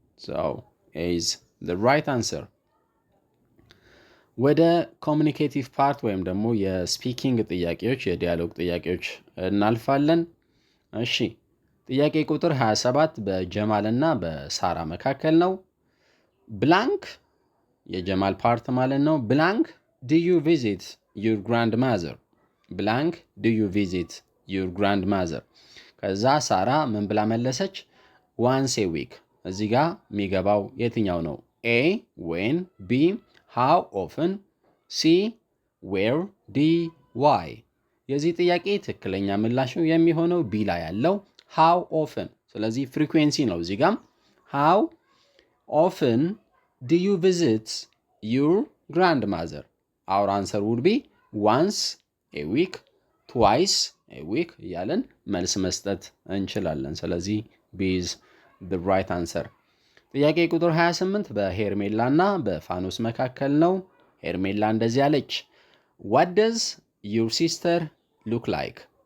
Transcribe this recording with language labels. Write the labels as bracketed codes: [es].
[en] so is the right answer። [am] ወደ ኮሚኒኬቲቭ ፓርት ወይም ደግሞ የስፒኪንግ ጥያቄዎች የዲያሎግ ጥያቄዎች እናልፋለን። እሺ ጥያቄ ቁጥር 27 በጀማል እና በሳራ መካከል ነው። ብላንክ የጀማል ፓርት ማለት ነው። ብላንክ [en] do you visit your grandmother? ብላንክ do you visit your grandmother? [am] ከዛ ሳራ ምን ብላ መለሰች? [en] once a week። [am] እዚህ ጋር የሚገባው የትኛው ነው? A when፣ B [en] how often፣ [am] C where፣ D why። የዚህ ጥያቄ ትክክለኛ ምላሹ የሚሆነው ቢ ላይ ያለው how often። ስለዚህ ፍሪኩዌንሲ ነው እዚህ ጋም [en] how often do you visit your grandmother? our answer would be once a week, [am] twice a week እያለን መልስ መስጠት እንችላለን። ስለዚህ [en] B is the right answer። [am] ጥያቄ ቁጥር 28 በሄርሜላ እና በፋኖስ መካከል ነው። ሄርሜላ እንደዚህ አለች፣ [en] what does your sister look like?